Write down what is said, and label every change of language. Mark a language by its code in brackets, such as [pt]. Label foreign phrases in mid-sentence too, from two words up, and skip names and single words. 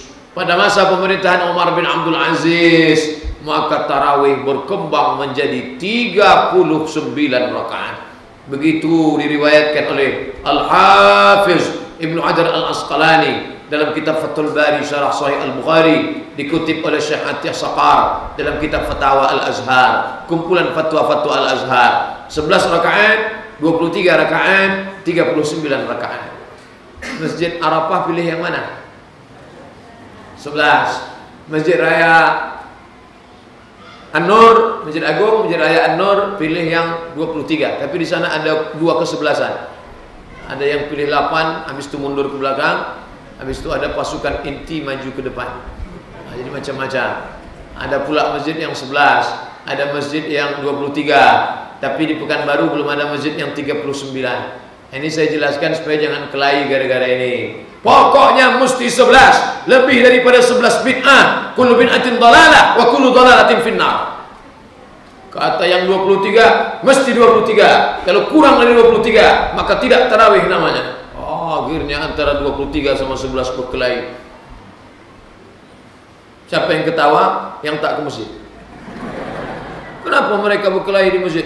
[id] Pada masa pemerintahan Umar bin Abdul Aziz, maka tarawih berkembang menjadi 39 rakaat. Begitu diriwayatkan oleh Al-Hafiz Ibnu Hajar Al-Asqalani dalam kitab Fathul Bari Syarah Sahih Al-Bukhari, dikutip oleh Syekh Atiyah Saqar dalam kitab Fatawa Al-Azhar, kumpulan fatwa-fatwa Al-Azhar. 11 rakaat, 23 rakaat, 39 rakaat. Masjid Arafah pilih yang mana? 11. Masjid Raya An-Nur, Masjid Agung, Masjid Raya An-Nur pilih yang 23. Tapi di sana ada 2 kesebelasan. Ada yang pilih 8, habis itu mundur ke belakang, habis itu ada pasukan inti maju ke depan. Nah, jadi macam-macam. Ada pula masjid yang 11, ada masjid yang 23. Tapi di Pekanbaru belum ada masjid yang 39. Ini saya jelaskan supaya jangan kelahi gara-gara ini. Pokoknya mesti 11, lebih daripada 11 bid'ah. [ar] كل بدعة ضلالة وكل ضلالة في النار. [id] Kata yang 23 mesti 23. Kalau kurang dari 23 maka tidak tarawih namanya. Oh, akhirnya antara 23 sama 11 berkelahi. Siapa yang ketawa? Yang tak ke masjid. Kenapa mereka berkelahi di masjid?